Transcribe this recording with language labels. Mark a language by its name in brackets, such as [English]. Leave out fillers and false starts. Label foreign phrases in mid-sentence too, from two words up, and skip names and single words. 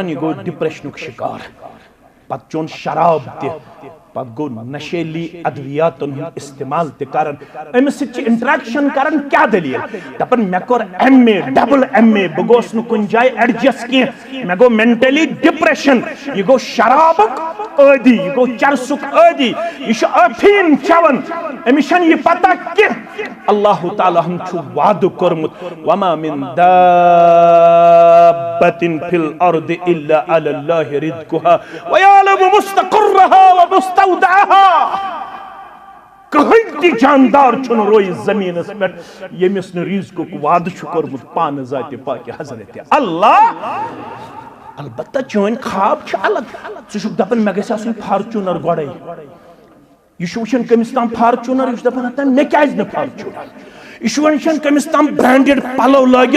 [Kashmiri] یہِ گوٚو ڈپریشنُک شِکار پتہٕ چون شراب تہِ پتہٕ گوٚو نشیلی ادوِیاتن ہُنٛد استعمال تہِ کران أمِس سۭتۍ چھِ انٹریکشن کران کیٛاہ دٔلیٖل دپان مےٚ کوٚر MA ڈبل MA بہٕ گوٚوُس نہٕ کُنہِ جایہِ ایڈجسٹ کینٛہہ مےٚ گوٚو [English] مینٹلی ڈپریشن [Kashmiri] یہِ گوٚو شرابُک عٲدی یہِ گوٚو چرسُک عٲدی یہِ چھُ ٲفیٖن چٮ۪وان أمِس چھنہٕ یہِ پتہ کینٛہہ اللہ تعالیٰ ہن چھُ وعدٕ کوٚرمُت [Arabic] وما من دابة في الأرض إلا على الله رزقها ويعلم مستقرها ومستودعها [Kashmiri] کٕہٕنۍ تہِ جاندار چھُنہٕ روزِ زٔمیٖنس پٮ۪ٹھ ییٚمِس نہٕ رزقُک وعدٕ چھُ کوٚرمُت پانہٕ ذاتِ پاکِ حضرت اللہ البتہ چٲنۍ خواب چھِ الگ ژٕ چھُکھ دپان مےٚ گژھِ آسٕنۍ فارچوٗنر گۄڈے یہِ چھُ وٕچھان کٔمِس تام فارچوٗنر یہِ چھُ دپان ہتا مےٚ کیٛازِ نہٕ فارچوٗنر یہِ چھُ وٕچھان کٔمِس تام برینڈڈ پلو لٲگِتھ